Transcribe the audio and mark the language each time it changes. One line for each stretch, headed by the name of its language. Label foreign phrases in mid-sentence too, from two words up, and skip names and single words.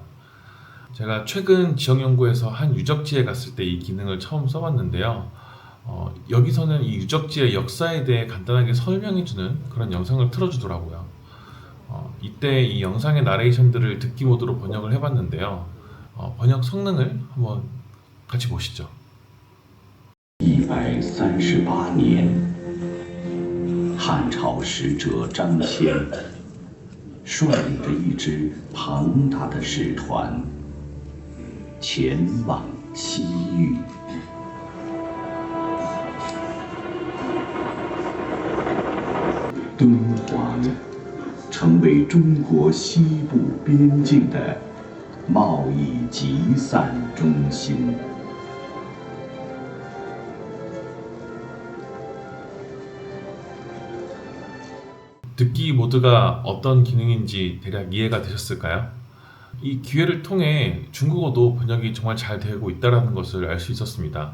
Korean: 제가 최근 지역연구에서 한 유적지에 갔을 때 이 기능을 처음 써봤는데요. 여기서는 이 유적지의 역사에 대해 간단하게 설명해주는 그런 영상을 틀어주더라고요. 이때 이 영상의 나레이션들을 듣기 모드로 번역을 해봤는데요. 번역 성능을 한번 같이 보시죠.
Chinese: 138年，汉朝使者张骞率领着一支庞大的使团前往西域。敦煌成为中国西部边境的贸易集散中心。
Korean: 듣기 모드가 어떤 기능인지 대략 이해가 되셨을까요? 이 기회를 통해 중국어도 번역이 정말 잘 되고 있다는 것을 알 수 있었습니다.